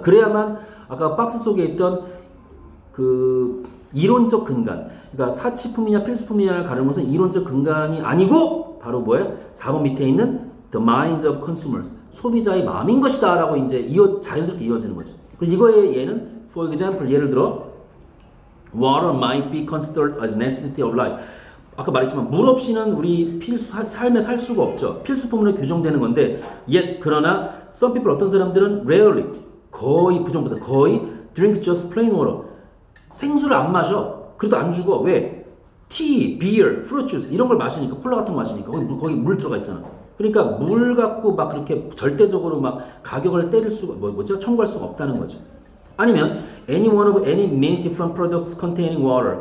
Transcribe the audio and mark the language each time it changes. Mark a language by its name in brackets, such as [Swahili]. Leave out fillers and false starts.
[Korean] 그래야만 아까 박스 속에 있던 그 이론적 근간, 그러니까 사치품이냐 필수품이냐를 가르는 것은 이론적 근간이 아니고 바로 뭐예요? 4번 밑에 있는 [English] the minds of consumers, [Korean] 소비자의 마음인 것이다 라고 이제 자연스럽게 이어지는 거죠. 그래서 이거의 예는 [English] for example [Korean] 예를 들어 [English] water might be considered as necessity of life. [Korean] 아까 말했지만 물 없이는 우리 삶에 살 수가 없죠. 필수품으로 규정되는 건데 yet 그러나 [English] some people [Korean] 어떤 사람들은 rarely 거의 부정부사 거의 [English] drink just plain water [Korean] 생수를 안 마셔. 그래도 안 죽어. 왜? 티, 비어, 프루트 주스 이런 걸 마시니까 콜라 같은 거 마시니까 거기 물 들어가 있잖아. 그러니까 물 갖고 막 그렇게 절대적으로 막 가격을 때릴 수가 뭐죠? 청구할 수가 없다는 거죠. [English] 아니면 any one of any many different products containing water.